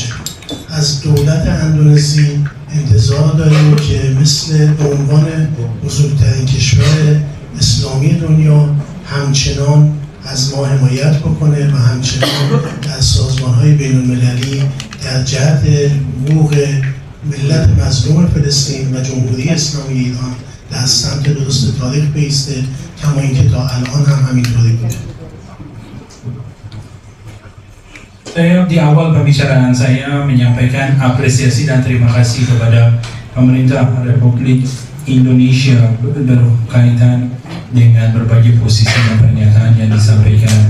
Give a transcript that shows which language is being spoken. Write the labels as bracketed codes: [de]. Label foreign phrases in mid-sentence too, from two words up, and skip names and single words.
[fa] از دولت اندونزی انتظار داریم که مثل به عنوان بزرگترین کشور اسلامی دنیا همچنان از ما حمایت بکنه و همچنان در سازمان‌های بین‌المللی در جهت حقوق ملت مظلوم فلسطین و جمهوری اسلامی ایران در سمت درست تاریخ بیسته، کما اینکه تا الان هم همینطوری بوده. [id] Di awal pembicaraan saya menyampaikan apresiasi dan terima kasih kepada pemerintah Republik Indonesia berkaitan dengan berbagai posisi dan pernyataan yang disampaikan.